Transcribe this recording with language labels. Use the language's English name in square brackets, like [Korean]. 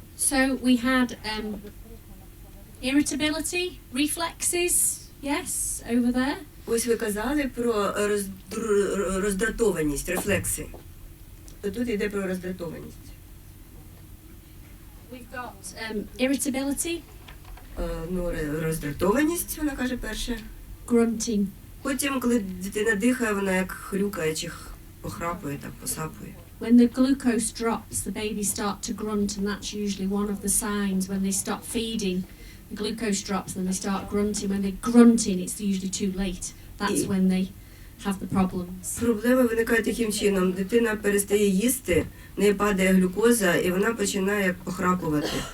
[English] So we had irritability, reflexes, yes, over there. [Ukrainian] Ось ви казали про роздратованість, рефлекси. То тут йде про роздратованість. [English] We've got irritability, [Ukrainian] Ну, роздратованість, вона каже перше. [English] grunting. [Ukrainian] Потім, коли дитина дихає, вона як хрюкає чи похрапує, так посапує. [English] When the glucose drops, the babies start to grunt, and that's usually one of the signs when they stop feeding. The glucose drops, and they start grunting. When they're grunting, it's usually too late. That's when they have the problems. [Ukrainian] Проблеми виникають таким чином. Дитина перестає їсти, в неї падає глюкоза, і вона починає похрапувати.